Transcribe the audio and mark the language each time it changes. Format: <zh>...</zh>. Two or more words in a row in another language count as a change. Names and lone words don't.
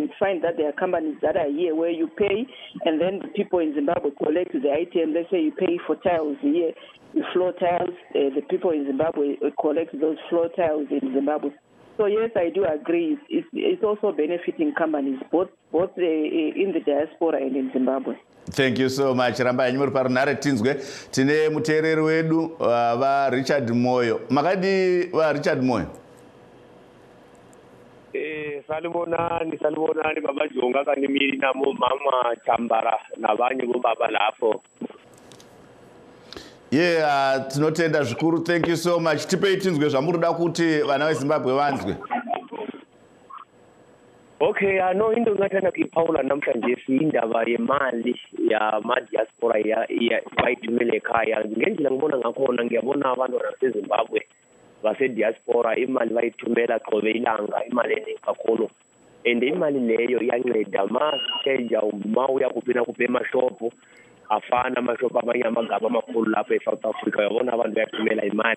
<en>You find that there are companies that are here where you pay, and then the people in Zimbabwe collect the item. Let's say you pay for tiles here, floor tiles. The people in Zimbabwe collect those floor tiles in Zimbabwe. So yes, I do agree. It's also benefiting companies, both in the diaspora and in Zimbabwe. Thank you so much.</en> <sn>Rambai muri parunhare tinzwe tine muteereri wedu va Richard Moyo. Makadi va Richard Moyo.</sn> <nd>Salibonani baba Jonga kanimiri namo mama Chambara nabanye baba lapho. Yeah,</nd> <sn>tinotenda zvikuru.</sn> <en>Thank you so much.</en> <sn>Tipei tinzwe zvamuruda kuti vana veZimbabwe vanzwe.</sn> <nd>Okay, no into ngathanda kuyiphawula namhlanje indaba yemali yama-diaspora bayithumele ekhaya. Ngendlela ngibona ngakhona ngiyabona abantu baseZimbabwe base-diaspora imali bayithumela qobe ilanga, imali eningi kakhulu. And imali leyo iyanceda ma uya kuphi emashophu afana amashophu amanye amagaba amakhulu lapha eSouth Africa uyabona abantu bayathumela imali.</nd>